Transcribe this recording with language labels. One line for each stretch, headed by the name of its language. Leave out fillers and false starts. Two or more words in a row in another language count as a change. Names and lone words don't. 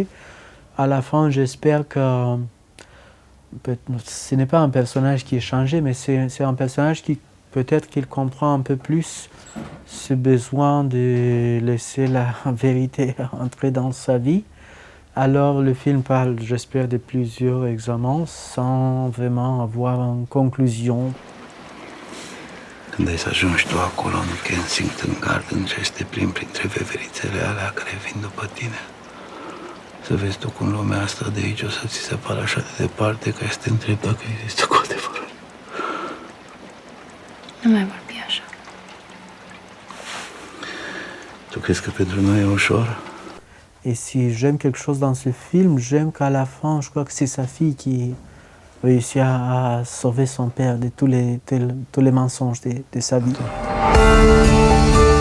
French: À la fin, j'espère que ce n'est pas un personnage qui est changé, mais c'est un personnage qui peut-être qu'il comprend un peu plus ce besoin de laisser la vérité entrer dans sa vie. Alors le film parle, j'espère, de plusieurs examens sans vraiment avoir une conclusion.
Romanian: Când ai să ajungi tu acolo în Kensington Gardens și să te plimbi printre veverițele alea care vin după tine, să vezi tu cum lumea asta de aici o să ți se pară așa de departe că este întreb dacă există cu adevărat. Nu mai vorbi așa. Tu crezi că pentru noi e ușor?
French: Et si j'aime quelque chose dans ce film, j'aime qu'à la fin, je crois que c'est sa fille qui réussit à sauver son père de tous les mensonges de sa vie.